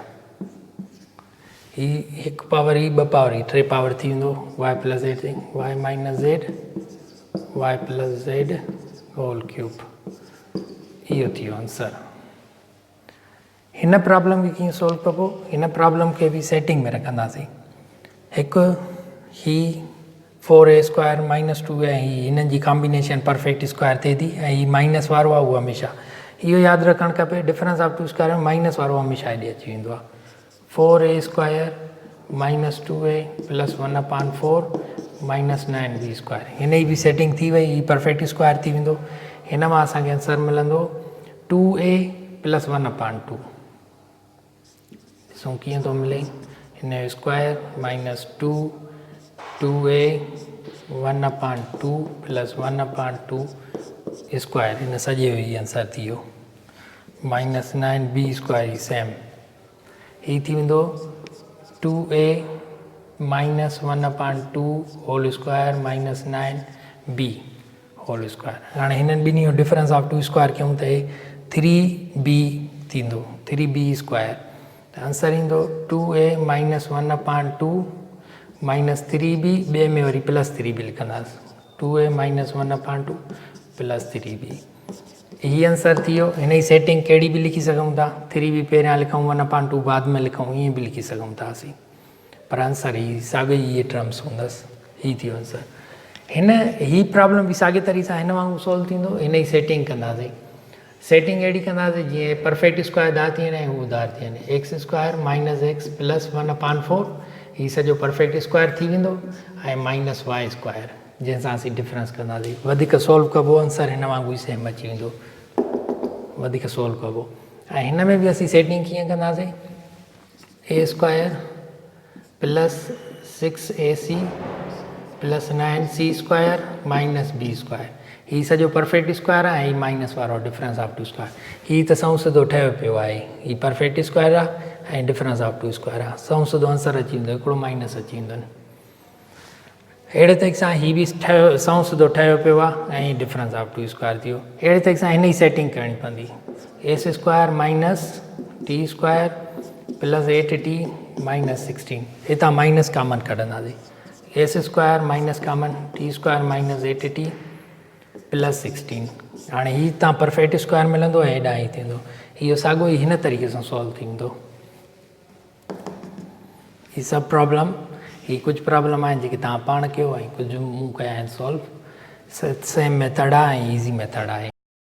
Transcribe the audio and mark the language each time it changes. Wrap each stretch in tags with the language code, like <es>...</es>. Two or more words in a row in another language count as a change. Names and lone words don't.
<sd>ही हिकु पावर ही ॿ पावर ही 3 पावर थी वेंदो</sd> <en>y plus z y minus z y plus z whole cube.</en> <sd>इहो थी वियो आंसर। हिन प्रॉब्लम खे कीअं सोल्व कबो? हिन प्रॉब्लम खे बि सेटिंग में रखंदासीं। हिकु ही</sd> <en>4a square minus 2</en> <sd>ऐं हिननि जी</sd> <en>combination perfect square</en> <sd>थिए थी ऐं ही माइनस वारो आहे उहो हमेशह इहो यादि रखणु खपे</sd> <en>difference of two square</en> <sd>में माइनस वारो हमेशह हेॾे अची वेंदो आहे।</sd> <en>4a square minus 2a plus 1/4 minus 9b square</en> <sd>हिन जी बि सेटिंग थी वई ही</sd> <en>perfect square</en> <sd>थी वेंदो। हिन मां असांखे आंसर मिलंदो</sd> <en>2a plus 1/2.</en> <sd>ॾिसूं कीअं थो मिले हिन जो</sd> <en>square minus 2a 1/2 plus 1/2 square</en> <sd>हिन सॼे जो ही आंसर थी वियो</sd> <en>minus 9b square</en> <sd>ही सेम ही थी वेंदो</sd> <en>2a minus 1/2 whole square minus 9b whole square.</en> <sd>हाणे हिननि ॿिन्ही जो</sd> <en>difference of two square</en> <sd>कयूं त 3b थींदो</sd> <en>3b square</en> <sd>त आंसर ईंदो</sd> <en>2a minus 1/2 minus 3b</en> <sd>ॿिए में वरी प्लस 3b लिखंदासीं</sd> <en>2a minus 1/2 plus 3b</en> <sd>ही आंसर थी वियो। हिन जी सेटिंग कहिड़ी बि लिखी सघूं था 3b पहिरियां लिखूं 1/2 बाद में लिखूं ईअं बि लिखी सघूं था असीं पर आंसर ही साॻियो ई इहे टर्म्स हूंदसि ही थी वियो आंसर। हिन ही प्रॉब्लम बि साॻे तरीक़े सां हिन वांगुरु सोल्व थींदो। हिन जी सेटिंग कंदासीं सेटिंग अहिड़ी कंदासीं जीअं</sd> <en>perfect square</en> <sd>धार थी वञे ऐं हू धार थी वञे</sd> <en>x square minus x plus 1/4</en> <sd>ही सॼो</sd> <en>perfect square</en> <sd>थी वेंदो ऐं</sd> <en>minus y square</en> <sd>जंहिंसां असीं डिफरेंस कंदासीं वधीक सोल्व कबो आंसर हिन वांगुरु ई सेम अची वेंदो वधीक सोल्व कबो। ऐं हिन में बि असीं सेटिंग कीअं कंदासीं</sd> <en>a square plus 6ac plus 9c square minus b square</en> <sd>ही सॼो</sd> <en>perfect square</en> <sd>आहे ऐं ही माइनस वारो</sd> <en>difference of two square</en> <sd>ही त सऊं सिधो ठहियो पियो आहे ही</sd> <en>perfect square</en> <sd>आहे ऐं</sd> <en>difference of two square</en> <sd>आहे सऊं सिधो आंसर अची वेंदो हिकिड़ो माइनस अची वेंदो अहिड़े तरीक़े सां ही बि ठहियो सऊं सिधो ठहियो पियो आहे ऐं</sd> <en>difference of two square</en> <sd>थी वियो। अहिड़े तरीक़े सां हिन जी सेटिंग करणी पवंदी</sd> <en>s square minus t square plus 8t minus 16</en> <sd>हितां</sd> <en>minus common</en> <sd>कढंदासीं</sd> <en>s square minus common t square minus 8t plus 16</en> <sd>हाणे ही तव्हां</sd> <en>perfect square</en> <sd>मिलंदो ऐं हेॾां ही थींदो इहो साॻियो ई हिन तरीक़े सां सॉल्व थींदो। ही सभु प्रॉब्लम ही कुझु प्रॉब्लम आहिनि जेके तव्हां पाण कयो ऐं कुझु मूं कया आहिनि सॉल्व</sd> <en>same method</en> <sd>आहे ऐं</sd> <en>easy method</en> <sd>आहे।</sd>